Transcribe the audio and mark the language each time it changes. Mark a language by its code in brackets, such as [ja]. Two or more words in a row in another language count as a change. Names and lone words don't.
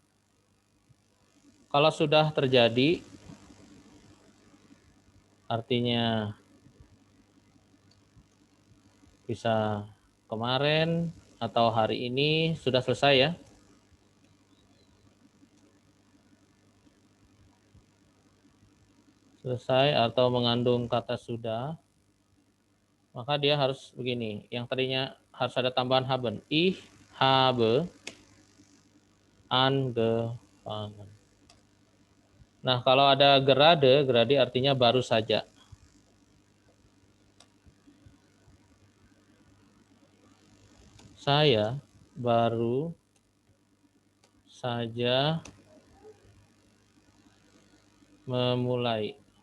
[id] Kalau sudah terjadi, artinya bisa kemarin atau hari ini sudah selesai ya. Selesai atau mengandung kata sudah, maka dia harus begini. Yang tadinya harus ada tambahan haben. [de] Ich habe angefangen. [id] Nah, kalau ada gerade artinya baru saja. Saya baru saja memulai.